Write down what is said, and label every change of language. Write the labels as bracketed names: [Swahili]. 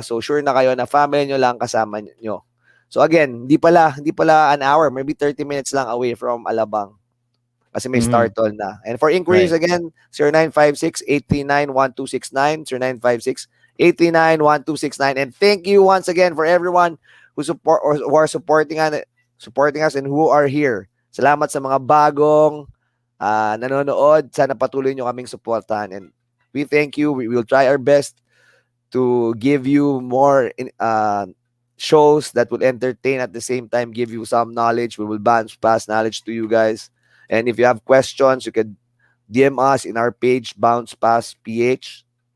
[Filipino] So sure na kayo na family nyo lang kasama nyo. So again, hindi pala an hour, [English] maybe 30 minutes [Filipino] lang [English] away from Alabang. [Filipino] Kasi may start all na. [English] And for inquiries again, 0956-839-1269, 0956-839-1269. And thank you once again for everyone who support or who are supporting us and who are here. [Filipino] Salamat sa mga bagong nanonood. Sana patuloy nyo kaming supportahan. [English] And we thank you. We will try our best to give you more shows that will entertain at the same time, give you some knowledge. We will pass knowledge to you guys. And if you have questions, you can DM us in our page, BOUNCEPASS PH.